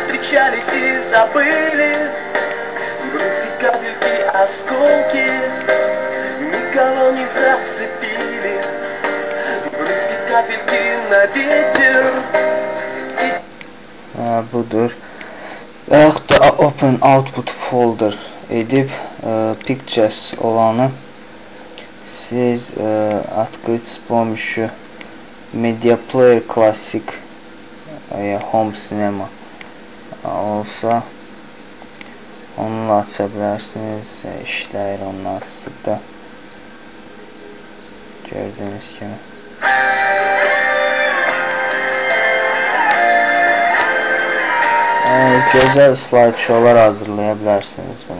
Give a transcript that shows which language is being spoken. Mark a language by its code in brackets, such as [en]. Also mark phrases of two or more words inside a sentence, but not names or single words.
[ru] прощались и забыли. Брызги, капельки, осколки никого не зацепили. Брызги, капельки на ветер. [az] Budur. Yaxud da [en] open output folder [az] edib pictures olanı siz [ru] открыть с помощью [az] Media Player Classic Home Cinema olsa onunla aça bilərsiniz. İşləyir onlar sıqda. Gördüyünüz kimi. Gözəl slideshowlar hazırlaya bilərsiniz bunu.